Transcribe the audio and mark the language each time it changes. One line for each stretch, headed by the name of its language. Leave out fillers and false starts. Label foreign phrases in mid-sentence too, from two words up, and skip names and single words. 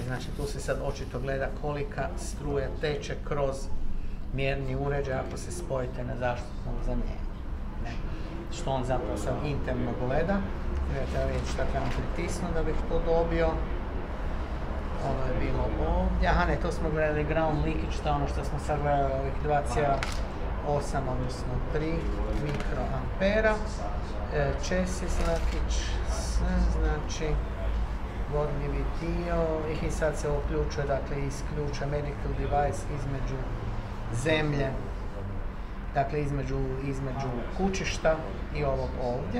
Croatian: Znači, tu se sad očito gleda kolika struja teče kroz mjerni uređaj ako se spojite na zaštitno uzemljenje, ne? Što on zapravo sad interno gleda. Treba vidjeti šta trebam pritisnuti da bih to dobio. Ovo je bilo ovdje. Aha, ne, to smo gledali
English: ground leakage,
Croatian: to ono što smo sad gledali, ovih 2,8 odnosno 3 mikroampera.
English: Chassis leakage,
Croatian: znači vodljivi dio, i sad se uključuje, dakle isključuje
English: medical device
Croatian: između zemlje, dakle između kućišta i ovog ovdje.